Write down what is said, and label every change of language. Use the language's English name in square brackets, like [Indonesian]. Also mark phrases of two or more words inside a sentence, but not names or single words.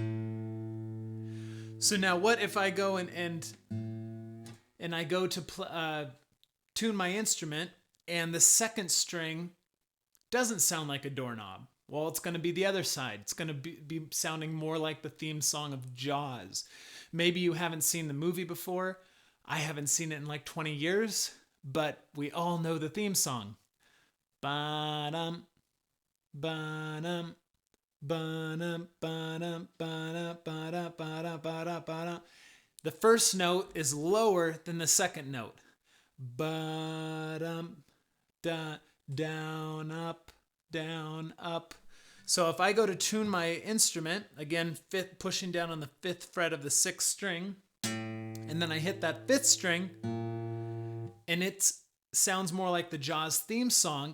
[English] So now what if I go and I go to tune my instrument and the 2nd string doesn't sound like a doorknob? Well, it's going to be the other side. It's going to be sounding more like the theme song of Jaws. Maybe you haven't seen the movie before. I haven't seen it in like 20 years, but we all know the theme song. Ba-dum, ba-dum, ba-dum, ba-dum, ba-dum, ba-dum, ba-dum, ba-dum, ba-dum. The first note is lower than the second note. Ba-dum, da, down, up, down, up. So if I go to tune my instrument, again, pushing down on the 5th fret of the 6th string, and then I hit that 5th string, and it sounds more like the Jaws theme song.